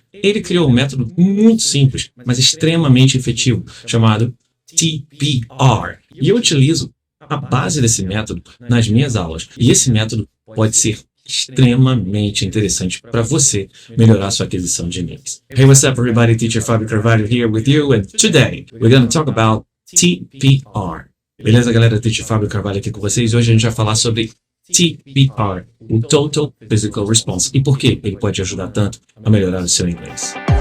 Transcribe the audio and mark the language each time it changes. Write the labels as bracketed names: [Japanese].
[Portuguese] Ele criou um método muito simples, mas extremamente efetivo, chamado TPR. E eu utilizo a base desse método nas minhas aulas. E esse método pode ser extremamente interessante para você melhorar sua aquisição de inglês. [English] Hey, what's up, everybody? Teacher Fábio Carvalho here with you, and today we're going to talk about TPR. [Portuguese] Beleza, galera? Teacher Fábio Carvalho aqui com vocês. Hoje a gente vai falar sobre TPR, o Total Physical Response, e por que ele pode ajudar tanto a melhorar o seu inglês.